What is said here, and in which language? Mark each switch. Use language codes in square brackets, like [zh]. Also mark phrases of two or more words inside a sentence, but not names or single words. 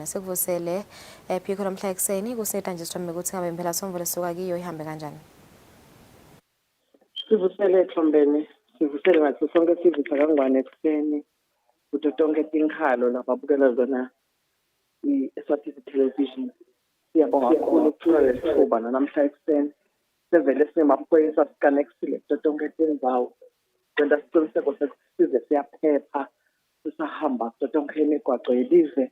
[ss] Sekuvusele Phiko nomhla ekseni kuseta nje sithombe ukuthi ngabe impela somvo lesuka kiyo ihambe kanjani. Sivusele Thombeni sivusele ngathi sonke sivisa kangwane ekuseni kuthi tonke tinkhalo lababukela zona i-Eswatini television. Siyabonga kakhulu ukuthola leli thuba namhla ekuseni sevele singamaphoyisa sikanexile kuto tonke tindzawo kwenta siciniseko sekuthi size siyaphepha sisahamba kuto tonke imigwaco yelive.